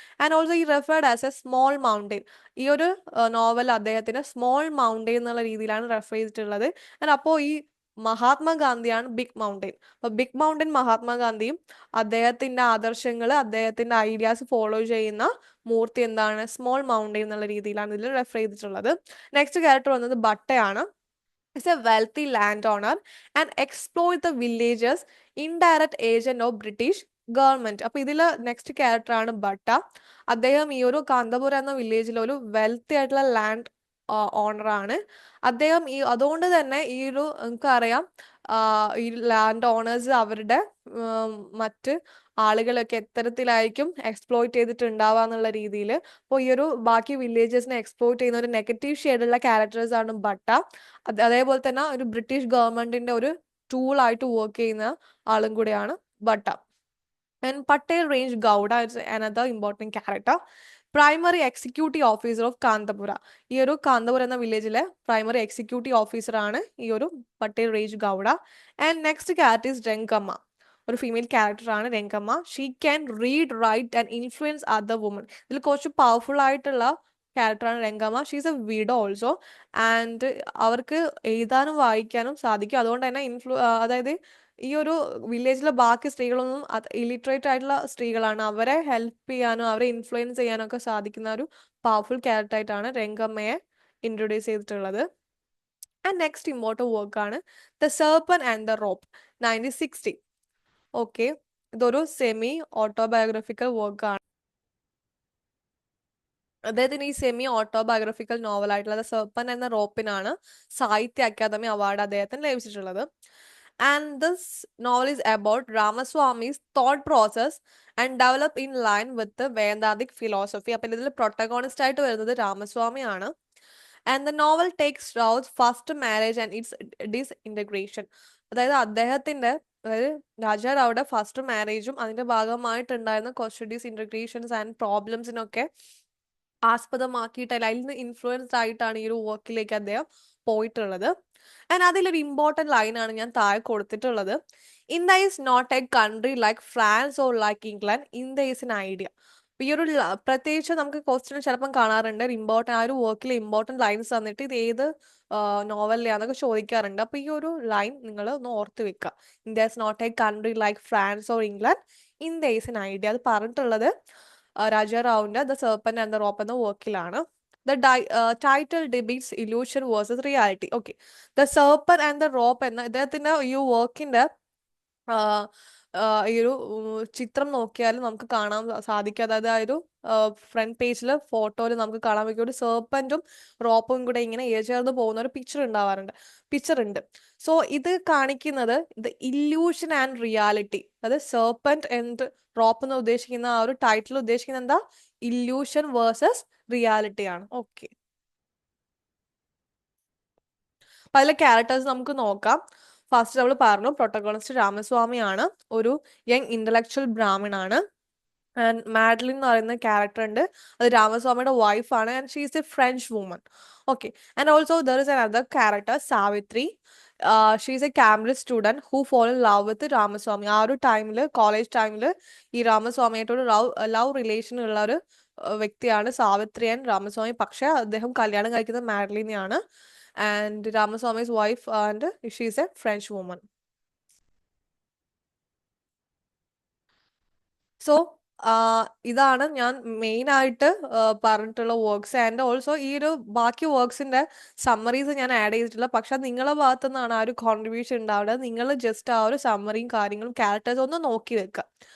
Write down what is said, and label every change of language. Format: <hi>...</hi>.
<en>And also ഈ referred as a small mountain.</en> <ml>ഈ ഒരു നോവൽ അദ്ദേഹത്തിന് സ്മോൾ മൗണ്ടെയിൻ എന്നുള്ള രീതിയിലാണ് റെഫർ ചെയ്തിട്ടുള്ളത്. ആൻഡ് അപ്പോൾ ഈ മഹാത്മാഗാന്ധിയാണ് ബിഗ് മൗണ്ടെയിൻ. അപ്പൊ ബിഗ് മൗണ്ടെയിൻ മഹാത്മാഗാന്ധിയും അദ്ദേഹത്തിന്റെ ആദർശങ്ങൾ, അദ്ദേഹത്തിന്റെ ഐഡിയാസ് ഫോളോ ചെയ്യുന്ന മൂർത്തി എന്താണ്? സ്മോൾ മൗണ്ടെയിൻ എന്നുള്ള രീതിയിലാണ് ഇതിൽ റെഫർ ചെയ്തിട്ടുള്ളത്. നെക്സ്റ്റ് ക്യാരക്ടർ വന്നത് ബട്ടയാണ്.</ml> <en>is a wealthy landowner and exploit the villages indirect agent of British government.</en> <ml>അപ്പൊ ഇതില് നെക്സ്റ്റ് ക്യാരക്ടർ ആണ് ബട്ട. അദ്ദേഹം ഈ ഒരു കാന്തപുര എന്ന വില്ലേജിലെ ഒരു വെൽത്തി ആയിട്ടുള്ള ലാൻഡ് ഓണർ ആണ്. അദ്ദേഹം അതുകൊണ്ട് തന്നെ ഈ ഒരു നമുക്കറിയാം, ഈ ലാൻഡ് ഓണേഴ്സ് അവരുടെ മറ്റ് ആളുകളൊക്കെ എത്തരത്തിലായിരിക്കും എക്സ്പ്ലോയിറ്റ് ചെയ്തിട്ടുണ്ടാവുക എന്നുള്ള രീതിയിൽ. അപ്പോൾ ഈ ഒരു ബാക്കി വില്ലേജസിനെ എക്സ്പ്ലോയിറ്റ് ചെയ്യുന്ന ഒരു നെഗറ്റീവ് ഷെയ്ഡുള്ള ക്യാരക്ടേഴ്സ് ആണ് ബട്ട. അതേപോലെ തന്നെ ഒരു ബ്രിട്ടീഷ് ഗവൺമെന്റിന്റെ ഒരു ടൂൾ ആയിട്ട് വർക്ക് ചെയ്യുന്ന ആളും കൂടെയാണ് ബട്ട.</ml> <en>And Patel Range Gowda is another important character. Primary executive officer of Kanthapura.</en> <ml>ഈ ഒരു കാന്തപുര എന്ന വില്ലേജിലെ പ്രൈമറി എക്സിക്യൂട്ടീവ് ഓഫീസർ ആണ് ഈ ഒരു Patel range Gowda.</ml> <en>And next character is Rangamma.</en> <ml>ഒരു ഫീമെയിൽ ക്യാരക്ടർ ആണ് Rangamma.</ml> <en>She can read, write and influence other woman.</en> <ml>ഇതിൽ കുറച്ച് പവർഫുൾ ആയിട്ടുള്ള ക്യാരക്ടറാണ് Rangamma.</ml> <en>She is a widow also. And</en> <ml>അവർക്ക് എഴുതാനും വായിക്കാനും സാധിക്കും. അതുകൊണ്ട് തന്നെ അതായത് ഈ ഒരു വില്ലേജിലെ ബാക്കി സ്ത്രീകളൊന്നും ഇലിറ്ററേറ്റ് ആയിട്ടുള്ള സ്ത്രീകളാണ്. അവരെ ഹെൽപ്പ് ചെയ്യാനും അവരെ ഇൻഫ്ലുവൻസ് ചെയ്യാനും ഒക്കെ സാധിക്കുന്ന ഒരു പവർഫുൾ ക്യാരക്ടർ ആയിട്ടാണ് രംഗമ്മയെ ഇൻട്രൊഡ്യൂസ് ചെയ്തിട്ടുള്ളത്. ആൻഡ് നെക്സ്റ്റ് ഇമ്പോർട്ടൻറ്റ് വർക്കാണ് the serpent and the rope, 1960. Okay, ഇതൊരു സെമി ഓട്ടോബയോഗ്രഫിക്കൽ വർക്കാണ്. അദ്ദേഹത്തിന് ഈ സെമി ഓട്ടോബയോഗ്രഫിക്കൽ നോവൽ ആയിട്ടുള്ള ദ സർപ്പൻ എന്ന റോപ്പിനാണ് സാഹിത്യ അക്കാദമി അവാർഡ് അദ്ദേഹത്തിന് ലഭിച്ചിട്ടുള്ളത്.</ml> <en>And this novel is about Ramaswamy's thought process and develop in line with the Vedantic philosophy.</en> <ml>അപ്പോൾ ഇതിൽ പ്രൊട്ടഗോണിസ്റ്റ് ആയിട്ട് വരുന്നത് രാമസ്വാമിയാണ്.</ml> <en>And the novel takes Rao's first marriage and its disintegration.</en> <ml>അതായത് അദ്ദേഹത്തിന്റെ, അതായത് രാജാ റാവുടെ ഫസ്റ്റ് മാരേജും അതിന്റെ ഭാഗമായിട്ടുണ്ടായിരുന്ന കുറച്ച് ഡിസ്ഇൻറ്റഗ്രേഷൻസ് ആൻഡ് പ്രോബ്ലംസിനൊക്കെ ആസ്പദമാക്കിയിട്ടല്ല, അതിൽ നിന്ന് ഇൻഫ്ലുവൻസ്ഡ് ആയിട്ടാണ് ഈ ഒരു വർക്കിലേക്ക് അദ്ദേഹം പോയിട്ടുള്ളത്.</ml> <en>and</en> <ml>അതിലൊരു ഇമ്പോർട്ടൻറ്റ് ലൈനാണ് ഞാൻ താഴെ കൊടുത്തിട്ടുള്ളത്.</ml> <en>India is not a country like France or like England, India is an idea.</en> <ml>ഈ ഒരു പ്രത്യേകിച്ച് നമുക്ക് ക്വസ്റ്റ്യൻ ചിലപ്പം കാണാറുണ്ട്, ആ ഒരു വർക്കിലെ ഇമ്പോർട്ടൻറ്റ് ലൈൻസ് തന്നിട്ട് ഇത് ഏത് നോവലിലാന്നൊക്കെ ചോദിക്കാറുണ്ട്. അപ്പോൾ ഈ ഒരു ലൈൻ നിങ്ങൾ ഒന്ന് ഓർത്ത് വെക്കുക.</ml> <en>India is not a country like France or England, India is an idea.</en> <ml>അത് പറഞ്ഞിട്ടുള്ളത് രാജാ റാവുവിന്റെ the serpent and the rope എന്ന വർക്കിലാണ്.</ml> <en>The title debates illusion versus reality. Okay.</en> <ml>The serpent and the rope എന്ന ഇദ്ദേഹത്തിന്റെ ഈ വർക്കിന്റെ ഈ ഒരു ചിത്രം നോക്കിയാൽ നമുക്ക് കാണാൻ സാധിക്കും. അതായത് ആ ഒരു ഫ്രണ്ട് പേജിൽ ഫോട്ടോയിൽ നമുക്ക് കാണാൻ പറ്റും ഒരു സർപ്പന്റും റോപ്പും കൂടെ ഇങ്ങനെ ചേർന്ന് പോകുന്ന ഒരു പിക്ചർ ഉണ്ട്. സോ ഇത് കാണിക്കുന്നത് ദ ഇല്യൂഷൻ ആൻഡ് റിയാലിറ്റി. അതായത് സർപ്പന്റ് ആൻഡ് റോപ്പ് എന്ന് ഉദ്ദേശിക്കുന്ന ആ ഒരു ടൈറ്റിൽ ഉദ്ദേശിക്കുന്നത് എന്താ? ഇല്യൂഷൻ വേഴ്സസ് റിയാലിറ്റി ആണ്. ഓക്കെ. അപ്പൊ അതിലെ ക്യാരക്ടേഴ്സ് നമുക്ക് നോക്കാം. ഫസ്റ്റ് നമ്മൾ പറഞ്ഞു പ്രൊട്ടഗോണിസ്റ്റ് രാമസ്വാമിയാണ്, ഒരു യങ് ഇന്റലക്ച്വൽ ബ്രാഹ്മണാണ്. ആൻഡ് മാഡ്ലിൻ എന്ന് പറയുന്ന ക്യാരക്ടർ ഉണ്ട്, അത് രാമസ്വാമിയുടെ വൈഫാണ്.</ml> <en>And she is a French woman. Okay. And also there is another character Savitri. She is a Cambridge student who fall in love with Ramaswamy.</en> <ml>ആ ഒരു ടൈമിൽ, കോളേജ് ടൈമിൽ ഈ രാമസ്വാമിയായിട്ടൊരു ലവ് റിലേഷൻ ഉള്ള ഒരു വ്യക്തിയാണ് സാവിത്രി ആൻഡ് രാമസ്വാമി. പക്ഷെ അദ്ദേഹം കല്യാണം കഴിക്കുന്നത് മാഡ്ലിനെയാണ്.</ml> <en>And Ramaswamy's wife and she is a French woman.</en> <ml>So ഇതാണ് ഞാൻ മെയിൻ ആയിട്ട് പറഞ്ഞിട്ടുള്ള വർക്ക്സ്. ആൻഡ് ഓൾസോ ഈ ഒരു ബാക്കി വർക്ക്സിന്റെ സമ്മറീസ് ഞാൻ ആഡ് ചെയ്തിട്ടില്ല. പക്ഷെ നിങ്ങളെ ഭാഗത്തു നിന്നാണ് ആ ഒരു കോൺട്രിബ്യൂഷൻ ഉണ്ടാവുന്നത്. നിങ്ങൾ ജസ്റ്റ് ആ ഒരു സമ്മറിയും കാര്യങ്ങളും ക്യാരക്ടേഴ്സ് ഒന്ന് നോക്കി വെക്കുക.</ml>